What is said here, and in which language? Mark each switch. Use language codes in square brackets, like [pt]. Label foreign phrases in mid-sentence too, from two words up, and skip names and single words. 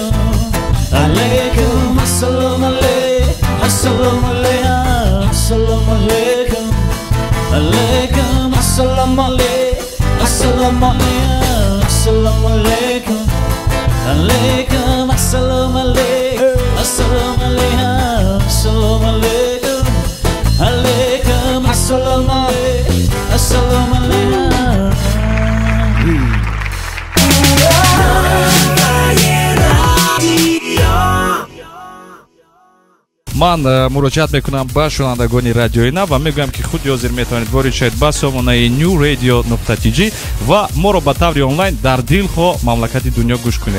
[ar] عليكم، السلام عليكم، السلام عليكم، السلام عليكم، عليكم، السلام عليكم، السلام عليكم، السلام عليكم، عليكم، السلام عليكم، السلام عليكم، السلام عليكم، عليكم، السلام عليكم، السلام عليكم. [tg] ман муроҷиат мекунам ба шунавандагони радиои нав ва мегӯям ки худ ҳозир метавонед ворид шавед ба сомонаи newradio.tg ва моро ба таври онлайн дар дилҳо мамлакати дунё гӯш кунед.